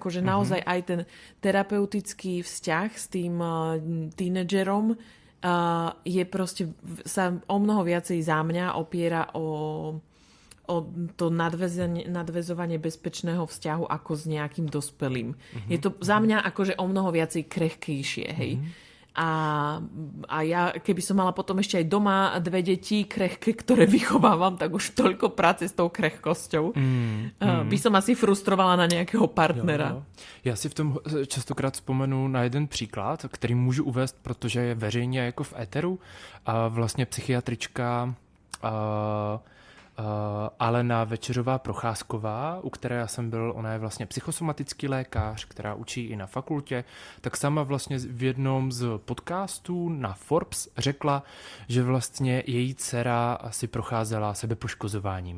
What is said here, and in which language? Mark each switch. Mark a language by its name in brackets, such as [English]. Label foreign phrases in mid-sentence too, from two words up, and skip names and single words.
[Slovak] Akože naozaj aj ten terapeutický vzťah s tým tínedžerom je proste, sa o mnoho viacej za mňa opiera o to nadväzovanie bezpečného vzťahu ako s nejakým dospelým. Je to za mňa akože o mnoho viacej krehkejšie, hej. A ja, keby som mala potom ešte aj doma 2 deti krehké, ktoré vychovávam, tak už toľko práce s tou krehkosťou. By som asi frustrovala na nejakého partnera. [Czech] Jo. Já si v tom častokrát vzpomenu na jeden příklad, který můžu uvést, protože je veřejně jako v éteru. A vlastně psychiatrička Alena Večeřová-Procházková, u které já jsem byl, ona je vlastně psychosomatický lékař, která učí i na fakultě, tak sama vlastně v jednom z podcastů na Forbes řekla, že vlastně její dcera si procházela sebepoškozováním.